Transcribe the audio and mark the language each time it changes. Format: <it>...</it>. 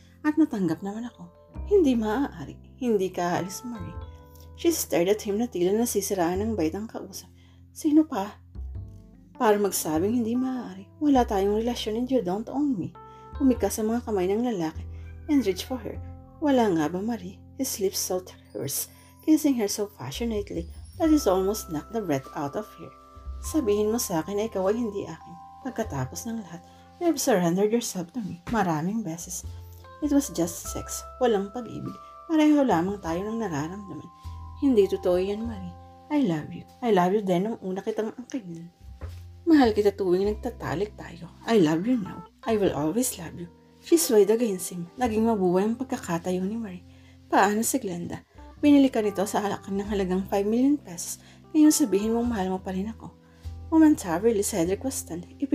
<tl>At natanggap naman ako. Hindi maaari. Hindi ka aalis, Marie.</tl> <en>She stared at him</en> <tl>na tila nasisiraan ng bait ang kausap. Sino pa? Para magsabing hindi maaari. Wala tayong relasyon</tl> <en>and you don't own me.</en> <tl>Umika sa mga kamay ng lalaki</tl> <en>and reach for her.</en> <tl>Wala nga ba, Marie?</tl> <en>His lips sought hers, kissing her so passionately that he almost knocked the breath out of her.</en> <tl>Sabihin mo sa akin na ikaw ay hindi akin. Pagkatapos ng lahat,</tl> <en>you have surrendered yourself to me</en> <tl>maraming beses.</tl> <en>It was just sex,</en> <tl>walang pag-ibig. Pareho lamang tayo ng nararamdaman. Hindi totoo yan, Marie.</tl> <en>I love you. I love you</en> <tl>din nung una kitang angkinin. Mahal kita tuwing nagtatalik tayo.</tl> <en>I love you now. I will always love you. She swayed against him.</en> <tl>Naging mabuhay ang pagkakatayo ni Marie. Paano si Glenda? Binili ka nito sa halakan ng halagang 5 million pesos. Ngayon sabihin mong mahal mo pa rin ako.</tl> <en>Momentarily, Cedric was stunned.</en>